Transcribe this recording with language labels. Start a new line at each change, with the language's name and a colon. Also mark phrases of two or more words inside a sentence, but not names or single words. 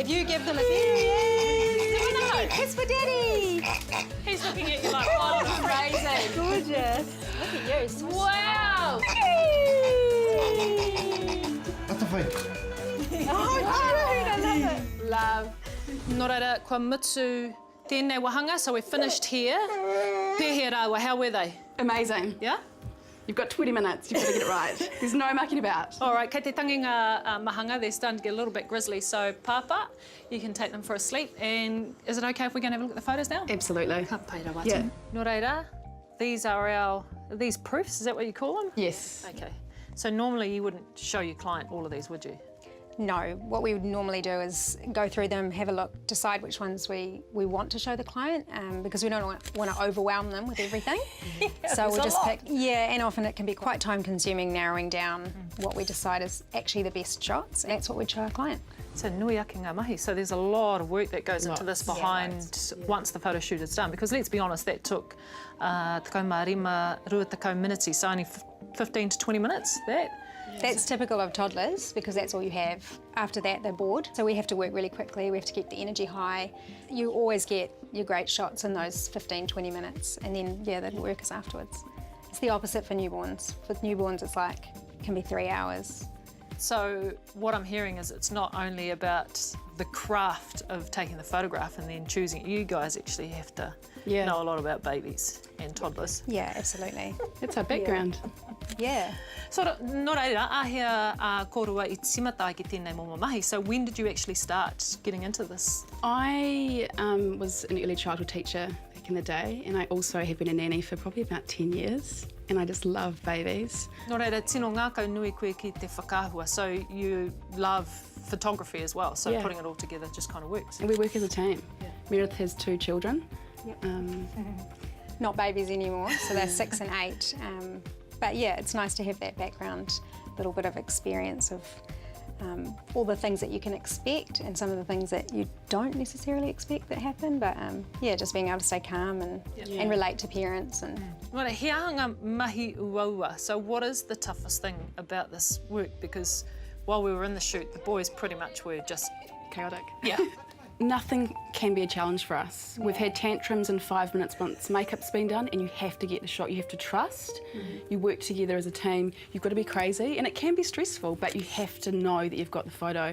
English: If you give them a kiss for Daddy. He's looking at you like, oh, Amazing. Gorgeous. Look at you. So Wow. Butterfly. Oh, cute. I love it. Love.
Māori: Nō reira, kua mutu tēnei wahanga,
English: so we're finished here.
Māori: Pēhea rāua,
English: how were they? Amazing. Yeah? You've got 20 minutes. You've got to get it right. There's no mucking about. All right,
Māori: kei te tangi ngā mahanga,
English: they're starting to get a little bit grizzly, so papa, you can take them for a sleep. And is it okay if we're going to have a look at the photos now? Absolutely.
Māori: Ka pai rawa
English: Yeah.
Māori: tonu. Nō reira,
English: these are these proofs, is that what you call them? Yes. Okay. So normally you wouldn't show your client all of these, would you? No, what we would normally do is go through them, have a look, decide which ones we want to show the client, because we don't want to overwhelm them with everything. So we'll just pick, and often it can be quite time consuming narrowing down what we decide is actually the best shots, and that's what we'd show our client.
Māori: So nui ake ngā mahi,
English: so there's a lot of work that goes into this behind once the photo shoot is done, because let's be honest, that took
Māori: tekau mā rima, rua tekau miniti,
English: so only 15 to 20 minutes, that. That's typical of toddlers because that's all you have. After that, they're bored. So we have to work really quickly. We have to keep the energy high. You always get your great shots in those 15, 20 minutes. And then, the work is afterwards. It's the opposite for newborns. With newborns, it's like, it can be 3 hours. So what I'm hearing is it's not only about the craft of taking the photograph and then choosing it. You guys actually have to know a lot about babies and toddlers. Yeah, absolutely. That's our background. Yeah. So,
Māori: nō reira, ahea korua I timata ki tēnei momo mahi.
English: So when did you actually start getting into this? I was an early childhood teacher back in the day, and I also have been a nanny for probably about 10 years. And I just love babies.
Māori: Nō reira, tino ngākau nui koe ki te whakaahua,
English: so you love photography as well, so putting it all together just kind of works. And we work as a team. Meredith has 2 children. Not babies anymore, so they're 6 and 8. But yeah, it's nice to have that background, little bit of experience of all the things that you can expect and some of the things that you don't necessarily expect that happen. But just being able to stay calm and relate to parents. And Right,
Māori: he ahanga mahi uaua.
English: So what is the toughest thing about this work? Because while we were in the shoot, the boys pretty much were just Chaotic. Yeah. Nothing can be a challenge for us. We've had tantrums in 5 minutes once makeup's been done, and you have to get the shot. You have to trust. You work together as a team. You've got to be crazy, and it can be stressful, but you have to know that you've got the photo.